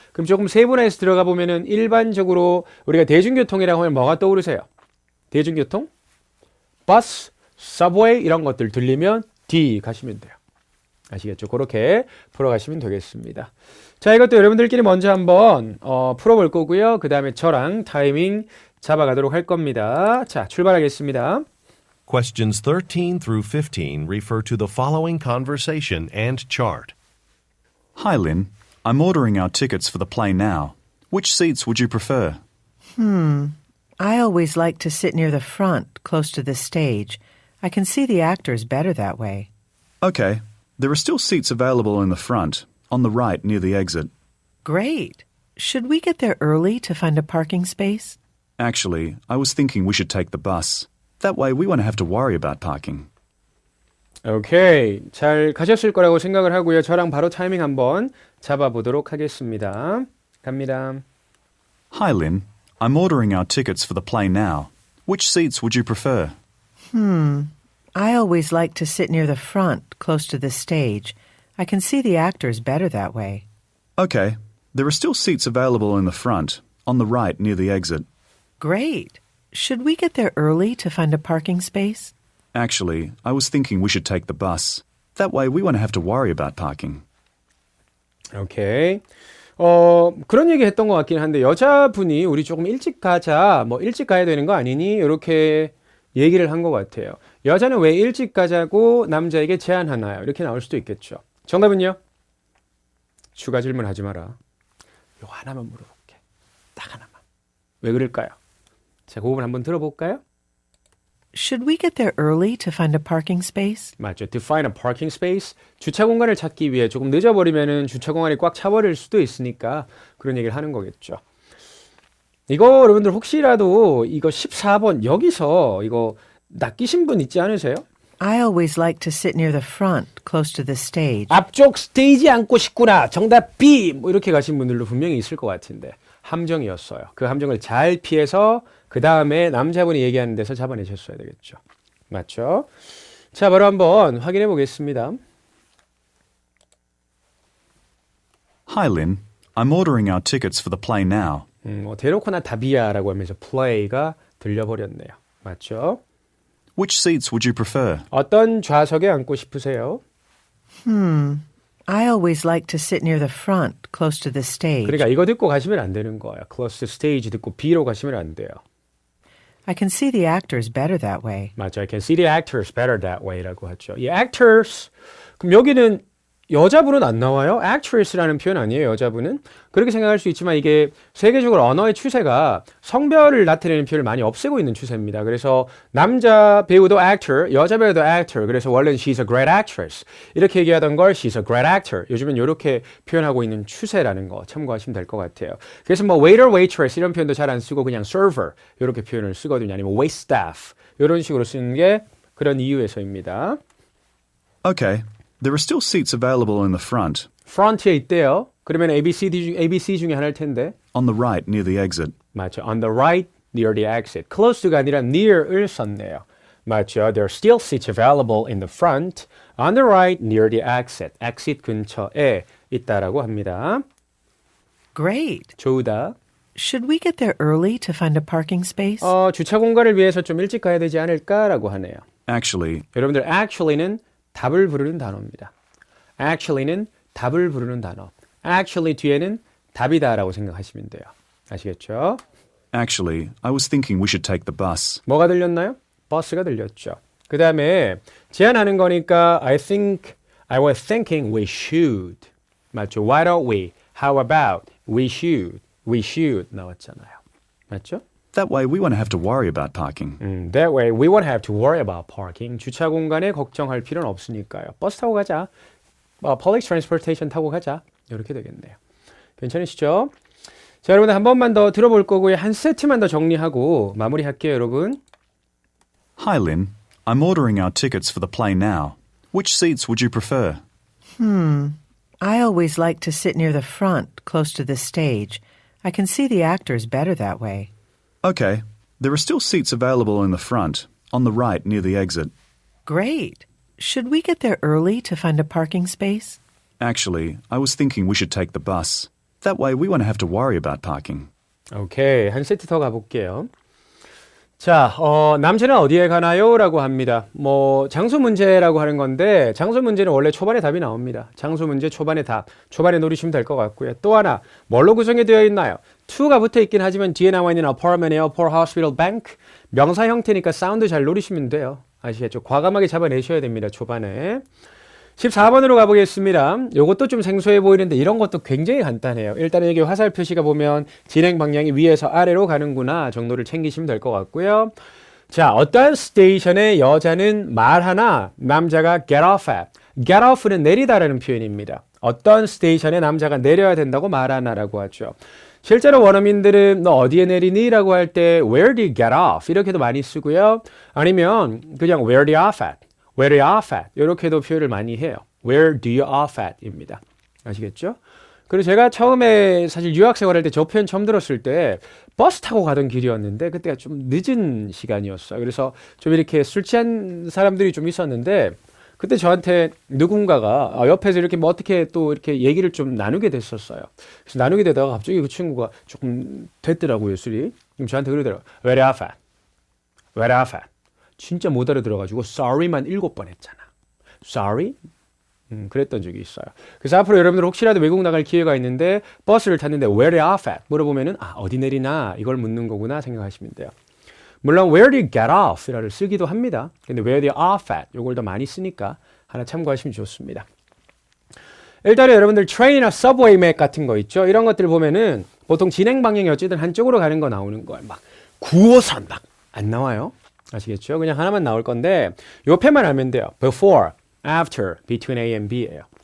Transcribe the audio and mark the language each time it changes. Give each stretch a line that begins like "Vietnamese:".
Korean: 그럼 조금 세분화해서 들어가 보면은 일반적으로 우리가 대중교통이라고 하면 뭐가 떠오르세요? 대중교통? 버스, 서브웨이 이런 것들 들리면 D 가시면 돼요. 아시겠죠? 그렇게 풀어가시면 되겠습니다. 자, 이것도 여러분들끼리 먼저 한번 풀어볼 거고요. 그 다음에 저랑 타이밍 잡아가도록 할 겁니다. 자, 출발하겠습니다.
English: Questions 13 through 15 refer to the following conversation and chart. Hi, Lynn. I'm ordering our tickets for the play now. Which seats would you prefer? I always like to sit near the front, close to the stage. I can see the actors better that way. Okay. There are still seats available in the front, on the right near the exit. Great. Should we get there early to find a parking space? Actually, I was thinking we should take the bus. That way we won't have to worry about parking.
Korean: 오케이. 잘 가셨을 거라고 생각을 하고요. 저랑 바로 타이밍 한번 잡아보도록 하겠습니다. 갑니다.
English: Hi, Lynn. I'm ordering our tickets for the play now. Which seats would you prefer? I always like to sit near the front, close to the stage. I can see the actors better that way. Okay. There are still seats available in the front, on the right near the exit. Great. Should we get there early to find a parking space? Actually, I was thinking we should take the bus. That way we won't have to worry about parking.
Korean: 오케이. 그런 얘기 했던 것 같긴 한데 여자분이 우리 조금 일찍 가자, 뭐 일찍 가야 되는 거 아니니? 이렇게 얘기를 한 것 같아요. 여자는 왜 일찍 가자고 남자에게 제안하나요? 이렇게 나올 수도 있겠죠. 정답은요? 추가 질문하지 마라. 요 하나만 물어볼게. 딱 하나만. 왜 그럴까요? 자, 그 부분 한번 들어볼까요?
English: Should we get there early to find a parking space?
Korean: 맞죠.
English: To find a parking space.
Korean: 주차 공간을 찾기 위해 조금 늦어버리면은 주차 공간이 꽉 차버릴 수도 있으니까 그런 얘기를 하는 거겠죠. 이거 여러분들 혹시라도 이거 14번 여기서 이거 낚이신 분 있지 않으세요?
English: I always like to sit near the front, close to the stage.
Korean: 앞쪽 스테이지 앉고 싶구나. 정답 B. 뭐 이렇게 가신 분들도 분명히 있을 것 같은데 함정이었어요. 그 함정을 잘 피해서 그 다음에 남자분이 얘기하는 데서 잡아내셨어야 되겠죠. 맞죠? 자, 바로 한번 확인해 보겠습니다.
English: Hi, Lynn. I'm ordering our tickets for the play now.
Korean: 데놓고나 답이야라고 하면서 play가 들려버렸네요. 맞죠?
English: Which seats would you prefer?
Korean: 어떤 좌석에 앉고 싶으세요?
English: I always like to sit near the front, close to the stage.
Korean: 그러니까 이거 듣고 가시면 안 되는 거예요.
English: close to stage
Korean: 듣고 B로 가시면 안 돼요.
English: I can see the actors better that way.
Korean: 맞죠.
English: I can see the actors better that way라고 하죠.
Korean: 이 actors, 그럼 여기는 여자분은 안 나와요? actress라는 표현 아니에요, 여자분은? 그렇게 생각할 수 있지만 이게 세계적으로 언어의 추세가 성별을 나타내는 표현을 많이 없애고 있는 추세입니다. 그래서 남자 배우도 actor, 여자 배우도 actor. 그래서 원래는
English: she's a great actress.
Korean: 이렇게 얘기하던 걸
English: she's a great actor.
Korean: 요즘은 이렇게 표현하고 있는 추세라는 거 참고하시면 될 것 같아요. 그래서 뭐 waiter, waitress 이런 표현도 잘 안 쓰고 그냥 server 이렇게 표현을 쓰거든요. 아니면 waitstaff 이런 식으로 쓰는 게 그런 이유에서입니다.
English: Okay. There are still seats available in the front,
Korean: front에 있대요. 그러면 ABC 중에 하나일 텐데.
English: on the right near the exit.
Korean: 맞죠.
English: On the right, near the exit.
Korean: close to가 아니라 near을 썼네요. 맞죠.
English: There are still seats available in the front, on the right, near the exit.
Korean: exit 근처에 있다라고 합니다.
English: Great.
Korean: 좋다.
English: Should we get there early to find a parking space?
Korean: 주차 공간을 위해서 좀 일찍 가야 되지 않을까라고 하네요.
English: Actually,
Korean: 여러분들 actually는 답을 부르는 단어입니다. actually는 답을 부르는 단어. actually 뒤에는 답이다라고 생각하시면 돼요. 아시겠죠?
English: actually, I was thinking we should take the bus.
Korean: 뭐가 들렸나요? 버스가 들렸죠. 그 다음에 제안하는 거니까
English: I was thinking we should.
Korean: 맞죠?
English: Why don't we? How about? We should 나왔잖아요.
Korean: 맞죠?
English: That way we won't have to worry about parking. That way we won't have to worry about parking.
Korean: 주차 공간에 걱정할 필요는 없으니까요. 버스 타고 가자.
English: Public transportation
Korean: 타고 가자. 이렇게 되겠네요. 괜찮으시죠? 자, 여러분 한 번만 더 들어볼 거고요. 한 세트만 더 정리하고 마무리할게요, 여러분.
English: Hi, Lynn. I'm ordering our tickets for the play now. Which seats would you prefer? I always like to sit near the front, close to the stage. I can see the actors better that way. Okay. There are still seats available in the front, on the right near the exit. Great. should we get there early to find a parking space? Actually, I was thinking we should take the bus. That way we won't have to worry about parking.
Korean: 오케이. 한 세트 더 가볼게요. 자, 남자는 어디에 가나요? 라고 합니다. 장소 문제라고 하는 건데, 장소 문제는 원래 초반에 답이 나옵니다. 장소 문제 초반에 답. 초반에 노리시면 될 것 같고요. 또 하나, 뭘로 구성이 되어 있나요? to가 붙어 있긴 하지만 뒤에 나와 있는 apartment, airport, hospital, bank. 명사 형태니까 사운드 잘 노리시면 돼요. 아시겠죠? 과감하게 잡아내셔야 됩니다. 초반에. 14번으로 가보겠습니다. 요것도 좀 생소해 보이는데 이런 것도 굉장히 간단해요. 일단은 여기 화살 표시가 보면 진행 방향이 위에서 아래로 가는구나 정도를 챙기시면 될 것 같고요. 자, 어떠한 스테이션에 여자는 말하나 남자가 get off at. get off는 내리다라는 표현입니다. 어떤 스테이션에 남자가 내려야 된다고 말하나라고 하죠. 실제로 원어민들은 너 어디에 내리니? 라고 할 때
English: where do you get off?
Korean: 이렇게도 많이 쓰고요.
English: 아니면 그냥 where do you off at? Where do you off at?
Korean: 이렇게도 표현을 많이 해요.
English: Where do you off at?
Korean: 입니다. 아시겠죠? 그리고 제가 처음에 사실 유학 생활할 때 저 표현 처음 들었을 때 버스 타고 가던 길이었는데 그때가 좀 늦은 시간이었어요. 그래서 좀 이렇게 술 취한 사람들이 좀 있었는데 그때 저한테 누군가가 옆에서 이렇게 뭐 어떻게 또 이렇게 얘기를 좀 나누게 됐었어요. 그래서 나누게 되다가 갑자기 그 친구가 조금 됐더라고요, 술이. 그럼 저한테 그러더라고요.
English: Where do you off at? Where do you off at?
Korean: 진짜 못 알아들어가지고 sorry만 7번 했잖아. Sorry? 그랬던 적이 있어요. 그래서 앞으로 여러분들 혹시라도 외국 나갈 기회가 있는데 버스를 탔는데
English: where do you off at?
Korean: 물어보면은 어디 내리나 이걸 묻는 거구나 생각하시면 돼요.
English: 물론 where do you get off?
Korean: 이라를 쓰기도 합니다. 근데
English: where do you off at?
Korean: 이걸 더 많이 쓰니까 하나 참고하시면 좋습니다. 일단은 여러분들 트레인이나 서브웨이 맵 같은 거 있죠. 이런 것들 보면은 보통 진행 방향이 어쨌든 한쪽으로 가는 거 나오는 거예요. 막 9호선 막 안 나와요. 아시겠죠? 그냥 하나만 나올 건데 옆에만 알면 돼요.
English: Before, after, between A and B예요.